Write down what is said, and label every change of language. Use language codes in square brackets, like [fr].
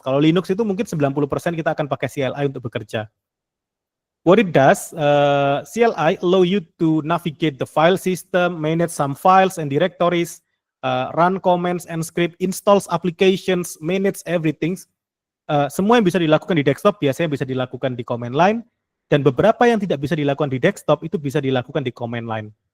[id] Kalau Linux itu mungkin 90% kita akan pakai CLI untuk bekerja. [en] What it does, CLI allow you to navigate the file system, manage some files and directories, run commands and script, installs applications, manage everything. [id] Semua yang bisa dilakukan di desktop biasanya bisa dilakukan di command line, dan beberapa yang tidak bisa dilakukan di desktop itu bisa dilakukan di command line.